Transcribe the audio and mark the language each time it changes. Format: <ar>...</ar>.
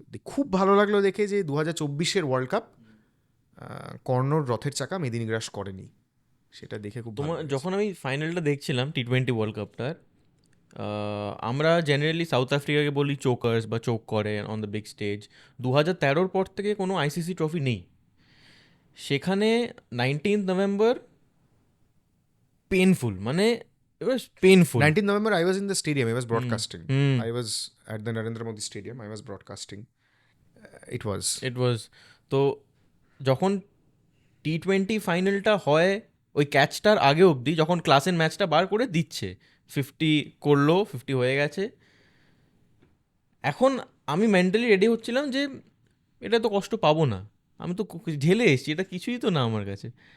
<bn>খুব ভালো লাগলো দেখে যে 2024 ওয়ার্ল্ড কাপ কর্ণর রথের চাকা মেদিনীগ্রাস করেনি, সেটা দেখে খুব ভালো লেগেছে। যখন আমি ফাইনালটা দেখছিলাম T20 ওয়ার্ল্ড কাপটার, আমরা জেনারেলি সাউথ আফ্রিকাকে বলি চোকার্স বা চোক করে</bn> <en>On the big stage.</en> <bn>2013 পর থেকে কোনো আইসিসি ট্রফি নেই সেখানে।</bn> <en>19th November painful, মানে it was painful. 19th November I was in the stadium, I was broadcasting. I was at the Narendra Modi Stadium, I was broadcasting. It was</en> <bn>তো যখন T20 ফাইনালটা হয়, ওই ক্যাচটার আগে অবধি যখন ক্লাসের ম্যাচটা বার করে দিচ্ছে, 50 করলো, 50 হয়ে গেছে, এখন আমি মেন্টালি রেডি হচ্ছিলাম যে এটা তো কষ্ট পাবো না, আমি তো ঢেলে এসেছি, এটা কিছুই তো না আমার কাছে।</bn>